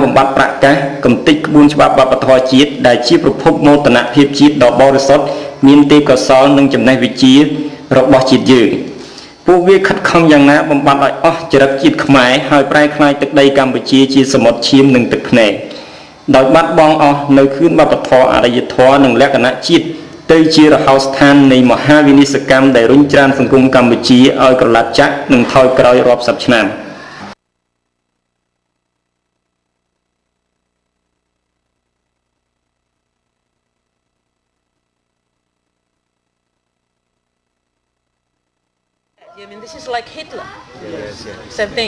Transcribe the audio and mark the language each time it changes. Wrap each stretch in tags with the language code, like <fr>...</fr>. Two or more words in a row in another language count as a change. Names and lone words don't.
<km>បំបត្តិប្រកាសកំទេចក្បួនច្បាប់វប្បធម៌ជាតិដែលជាប្រភពមោទនភាពជាតិដ៏បរិសុទ្ធមានទេពកោសល្យនិងចំណេះវិជ្ជារបស់ជាតិយើងពួកវាខិតខំយ៉ាងណាបំបត្តិឲ្យអស់ចរិតជាតិខ្មែរហើយប្រែក្លាយទឹកដីកម្ពុជាជាសមុទ្រឈាមនិងទឹកភ្នែកដោយបាត់បង់អស់នៅខឿនវប្បធម៌អរិយធម៌និងលក្ខណៈជាតិទៅជារហោស្ថាននៃមហាវិនិស្សកម្មដែលរុញច្រានសង្គមកម្ពុជាឲ្យក្រឡាប់ចាក់និងថយក្រោយរាប់សិបឆ្នាំ</km> <en>I mean, this is like Hitler. Yes, yes. Same thing.</en>